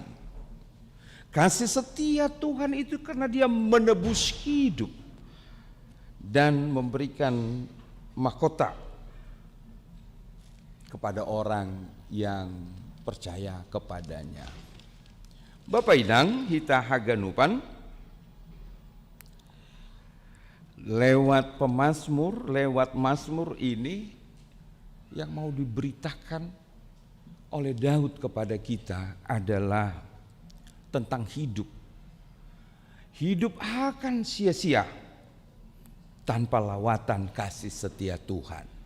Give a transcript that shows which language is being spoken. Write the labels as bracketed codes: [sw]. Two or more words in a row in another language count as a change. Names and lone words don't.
[id] Kasih setia Tuhan itu karena Dia menebus hidup dan memberikan mahkota kepada orang yang percaya kepadanya. Bapak Inang kita haganupan lewat pemazmur, lewat mazmur ini yang mau diberitakan oleh Daud kepada kita adalah tentang hidup. Hidup akan sia-sia tanpa lawatan kasih setia Tuhan.